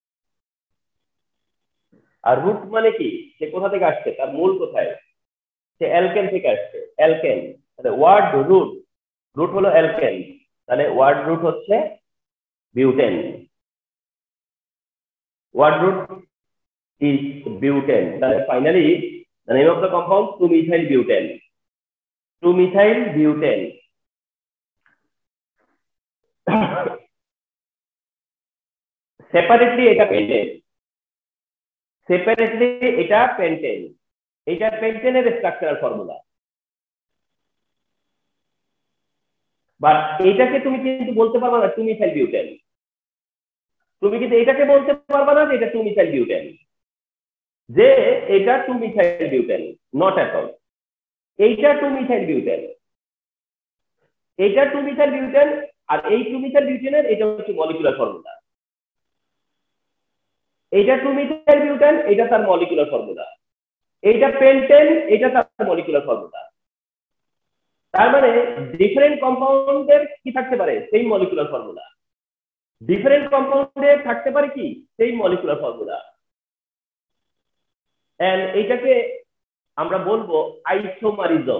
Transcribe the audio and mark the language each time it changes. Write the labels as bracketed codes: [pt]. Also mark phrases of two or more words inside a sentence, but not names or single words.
[bn] আর রুট মানে কি, সে কোথা থেকে আসছে, তার মূল কোথায়, সে অ্যালকেন থেকে আসছে, অ্যালকেন। তাহলে [en] word root [bn] হলো অ্যালকেন, তাহলে [en] word root [bn] হচ্ছে বিউটেন, [en] word root is butane. [bn] তাহলে ফাইনালি [en] the name of the compound 2-methyl butane, 2-methyl butane। [bn] সেপারেটলি এটা পেন্টেন, এটা পেন্টেনের [en] structural formula. [bn] বাট এইটাকে তুমি কিন্তু বলতে পারবে না [en] 2-methyl butane, [bn] তুমি কিন্তু এটাকে বলতে পারবে না যে এটা [en] 2-methyl butane, [bn] যে এটা [en] 2-methyl butane, not at all. [bn] এইটা [en] 2-methyl butane, [bn] এইটা [en] 2-methyl butane, [bn] আর এই [en] 2-methyl butaneর [bn] এটা হচ্ছে [en] molecular formula. [bn] এইটা [en] 2-methyl butane, [bn] এটা তার [en] molecular formula. [bn] এইটা পেন্টেন, এটা তার [en] molecular formula. [bn] তার মানে [en] different compoundের [bn] কি থাকতে পারে, সেই [en] molecular formula. different compoundের [bn] থাকতে পারে কি, সেই [en] molecular formula. [bn] এন্ড এইটাকে আমরা বলবো আইসোমারিজম।